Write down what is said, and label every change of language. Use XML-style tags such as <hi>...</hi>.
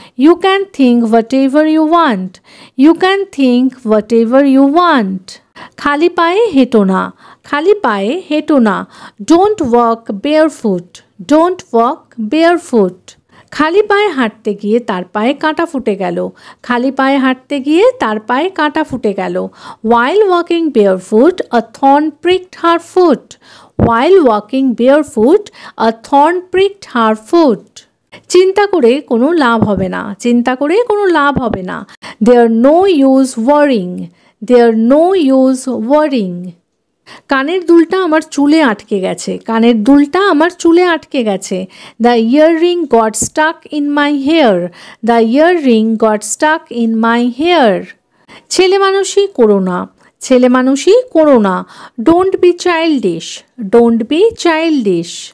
<en>You can think whatever you want, you can think whatever you want.</en> <bn>খালি পায়ে হেঁটো না, খালি পায়ে হেঁটো না।</bn> <en>Don't walk barefoot, don't walk barefoot.</en> <bn>খালি পায়ে হাঁটতে গিয়ে তার পায়ে কাঁটা ফুটে গেল, খালি পায়ে হাঁটতে গিয়ে তার পায়ে কাঁটা ফুটে গেল।</bn> <en>While walking barefoot, a thorn pricked her foot. While walking barefoot, a thorn pricked her foot.</en> <bn>চিন্তা করে কোনো লাভ হবে না, চিন্তা করে কোনো লাভ হবে না।</bn> <en>There no use worrying, there no use worrying.</en> <bn>কানের দুলটা আমার চুলে আটকে গেছে, কানের দুলটা আমার চুলে আটকে গেছে।</bn> <en>The earring got stuck in my hair, the earring got stuck in my hair.</en> <bn>ছেলে মানুষই করো না, ছেলে মানুষই করো না।</bn> <en>Don't be childish, don't be childish.</en>